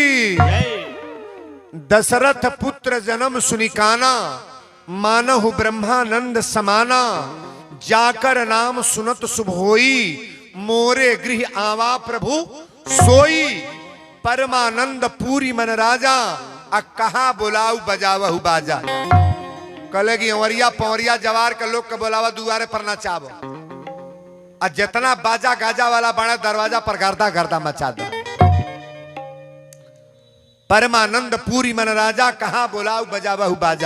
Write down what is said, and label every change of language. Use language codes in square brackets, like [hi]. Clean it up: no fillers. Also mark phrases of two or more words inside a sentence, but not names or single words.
[awa] दशरथ पुत्र जन्म सुनिकाना, मानहु ब्रह्मानंद समाना। जाकर नाम सुनत शुभ होई, मोरे गृह आवा प्रभु सोई। परमानंद पूरी मन राजा, आ कहा बुलाऊ बजावहु बाजा। [bho] कले की अंवरिया पवरिया जवार के लोग के बुलावा दुआरे पर नचावो। आ जितना बाजा गाजा वाला बना दरवाजा पर गर्दा गर्दा मचा दो। [awa] परमानंद पूरी मन राजा, कहां बुलाऊ बजावहु बाजा।